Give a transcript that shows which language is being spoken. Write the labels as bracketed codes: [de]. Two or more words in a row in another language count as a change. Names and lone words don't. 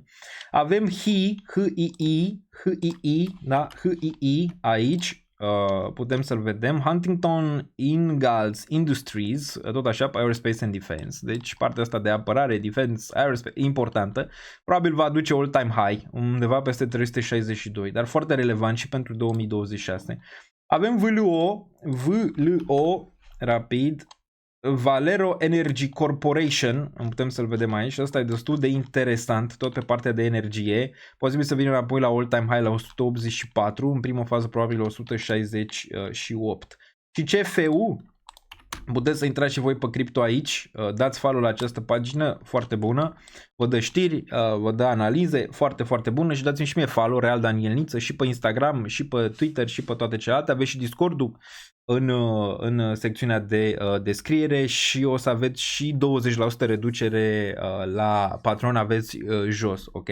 [ro] Avem HII aici, putem să-l vedem, Huntington Ingalls Industries, tot așa, pe [en] Aerospace and Defense, [ro] deci partea asta de apărare, defense, aerospace, importantă, probabil va aduce [en] all-time high, [ro] undeva peste 362, dar foarte relevant și pentru 2026. Avem VLO, rapid, Valero Energy Corporation, putem să-l vedem aici, ăsta e destul de interesant, tot pe partea de energie, posibil să vină înapoi la [en] all-time high [ro] la 184, în primă fază probabil 168. Și CFU, puteți să intrați și voi pe cripto aici, dați follow la această pagină, foarte bună, vă dă știri, vă dă analize, foarte, foarte bună și dați-mi și mie follow, Real Daniel Niță, și pe Instagram, și pe Twitter, și pe toate celelalte, aveți și Discord-ul în secțiunea de descriere și o să aveți și 20% reducere la Patreon, aveți jos, ok?